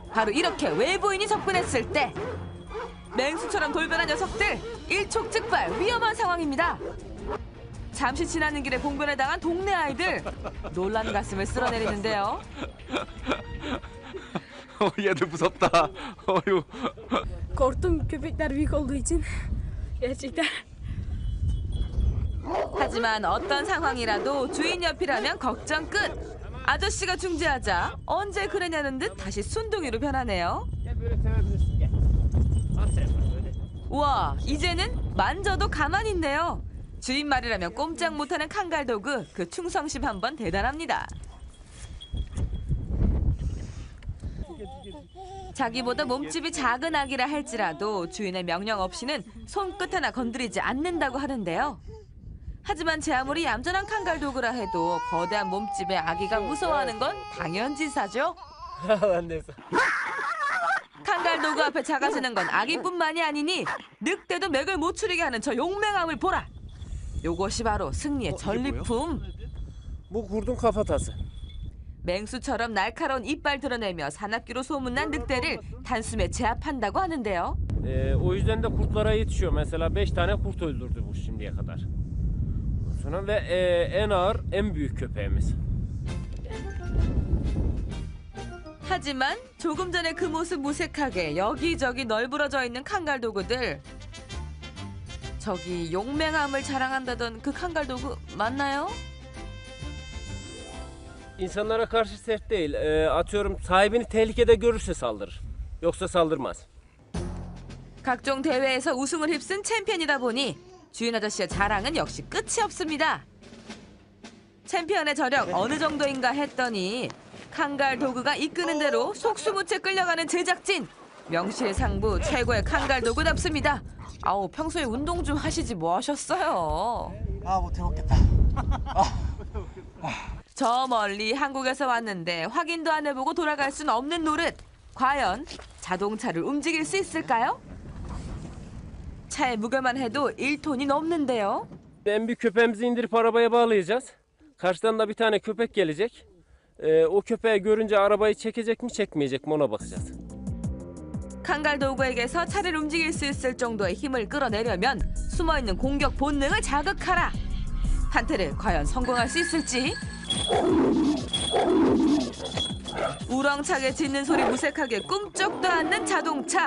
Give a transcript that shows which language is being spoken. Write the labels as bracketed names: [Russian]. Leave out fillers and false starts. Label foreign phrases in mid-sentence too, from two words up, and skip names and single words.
[Korean] 바로 이렇게 외부인이 접근했을 때 맹수처럼 돌변한 녀석들 일촉즉발 위험한 상황입니다. 잠시 지나는 길에 봉변을 당한 동네 아이들 놀란 가슴을 쓸어내리는데요. 얘들 무섭다. 어휴. [Turkish] Korktum köpekler büyük olduğu için. Gerçekten. [Korean] 하지만 어떤 상황이라도 주인 옆이라면 걱정 끝. 아저씨가 중재하자 언제 그러냐는 듯 다시 순둥이로 변하네요. [Turkish] Gel böyle sevebilirsin gel. Al sen bak böyle. [Korean] 우와, 이제는 만져도 가만히 있네요. 주인 말이라면 꼼짝 못하는 칸갈도그, 그 충성심 한번 대단합니다. 자기보다 몸집이 작은 아기라 할지라도 주인의 명령 없이는 손끝 하나 건드리지 않는다고 하는데요. 하지만 제 아무리 얌전한 칸갈도그라 해도 거대한 몸집의 아기가 무서워하는 건 당연지사죠. 안 됐어. 칸갈도그 앞에 작아지는 건 아기뿐만이 아니니 늑대도 맥을 못 추리게 하는 저 용맹함을 보라. 요것이 바로 승리의 전리품. [Turkish] Bu kurdun kafatası. [Korean] 맹수처럼 날카로운 이빨 드러내며 산악기로 소문난 늑대를 단숨에 제압한다고 하는데요. [Turkish] O yüzden de kurtlara yetişiyor. Mesela 5 tane kurt öldürdü bu şimdiye kadar. Sonra ve en ağır, en büyük köpeğimiz. [Korean] 하지만 조금 전에 그 모습 무색하게 여기저기 널브러져 있는 칸갈도그들. 저기 용맹함을 자랑한다던 그 칸갈도그 맞나요? [Turkish] İnsanlara karşı sert değil. Atıyorum sahibini tehlikede görürse saldırır. Yoksa saldırmaz. [Korean] 각종 대회에서 우승을 휩쓴 챔피언이다 보니 주인 아저씨의 자랑은 역시 끝이 없습니다. 챔피언의 저력 어느 정도인가 했더니 칸갈도그가 이끄는 대로 속수무책 끌려가는 제작진. 명실상부 최고의 칸갈도그답습니다. 아우, 평소에 운동 좀 하시지 뭐 하셨어요. 아, 못 해먹겠다. 저 멀리 한국에서 왔는데 확인도 안 해보고 돌아갈 순 없는 노릇. 과연 자동차를 움직일 수 있을까요? 차의 무게만 해도 1톤이 넘는데요. [Turkish] En büyük köpeğimizi indirip arabaya bağlayacağız. Karşıdan da bir tane köpek gelecek. O köpeği görünce arabayı çekecek mi çekmeyecek mi ona bakacağız. [Korean] 칸갈도그에게서 차를 움직일 수 있을 정도의 힘을 끌어내려면 숨어있는 공격 본능을 자극하라. 판테르 과연 성공할 수 있을지? 우렁차게 짖는 소리 무색하게 꿈쩍도 않는 자동차.